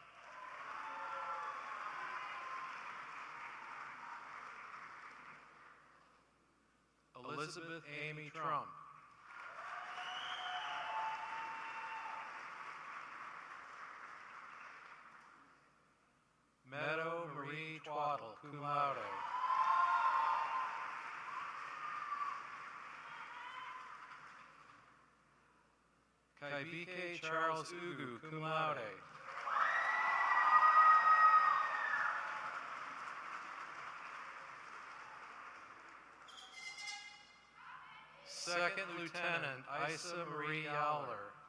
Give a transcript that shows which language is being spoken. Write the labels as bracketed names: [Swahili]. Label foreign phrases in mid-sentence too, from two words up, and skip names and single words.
[English] Elizabeth Amy Trump. Meadow Marie Twaddle, [Latin] cum laude. [English] Kaibike Charles Ugu, [Latin] cum laude. [English] Second Lieutenant Isa Marie Yowler.